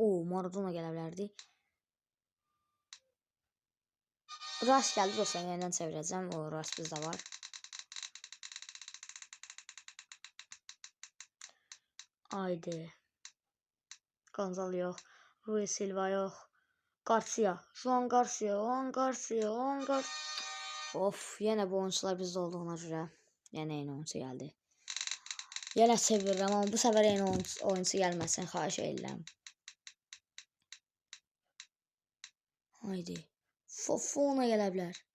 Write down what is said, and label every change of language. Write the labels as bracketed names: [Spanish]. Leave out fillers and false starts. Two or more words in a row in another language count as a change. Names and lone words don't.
[Azerbaijani] Maradona gələ bilərdi. Rast gəldi dostlar, yenidən çevirəcəm. Rast bizdə var. Haydi. Gonzalo yox. Rui Silva yox. Garcia. Juan Garcia. Of, yenə bu oyuncular bizdə olduğuna görə. Yenə eyni oyuncu gəldi. Yenə çevirirəm, amma bu səfər eyni oyuncu gəlməsin, xahiş edirəm. Haydi. Fofana gələ bilər.